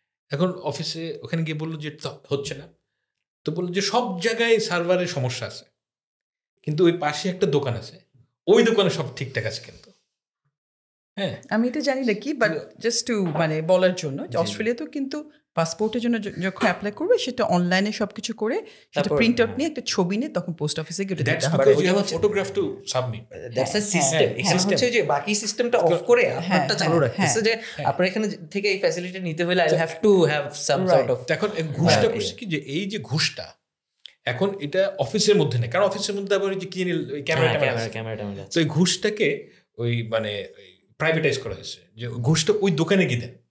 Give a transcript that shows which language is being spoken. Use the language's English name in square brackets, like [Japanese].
[Bangla] এখন অফিসে ওখানে গিয়ে বললো যে হচ্ছে না, তো বললো যে সব জায়গায় সার্ভারের সমস্যা আছে, কিন্তু ওই পাশে একটা দোকান আছে, ওই দোকানে সব ঠিকঠাক আছে। কিন্তু হ্যাঁ, আমি এটা জানি না কি, [English] but just to [Bangla] মানে বলার জন্য যে অস্ট্রেলিয়াতেও কিন্তু পাসপোর্টের জন্য যখন অ্যাপ্লাই করবে সেটা অনলাইনে সবকিছু করে সেটা প্রিন্ট আউট নিয়ে একটা ছবি নিয়ে তখন পোস্ট অফিসে গিয়ে [English] That's because you have a photograph to submit. That's a system. [Bangla] এখানে হচ্ছে যে বাকি সিস্টেমটা অফ করে আপনারটা চালু রাখতেছে যে আপনার এখানে থেকে এই ফ্যাসিলিটি নিতে হলে [English] I have to have some sort of. [Bangla] এখন ঘুষটা করছে কি যে এই যে ঘুষটা এখন এটা অফিসের মধ্যে নেই, কারণ অফিসের মধ্যে আবার যে কি ক্যামেরাটা তো এই ঘুষটাকে ওই মানে প্রাইভেটাইজ করা হয়েছে, যে ঘুষটা ওই দোকানে গিয়ে দেন।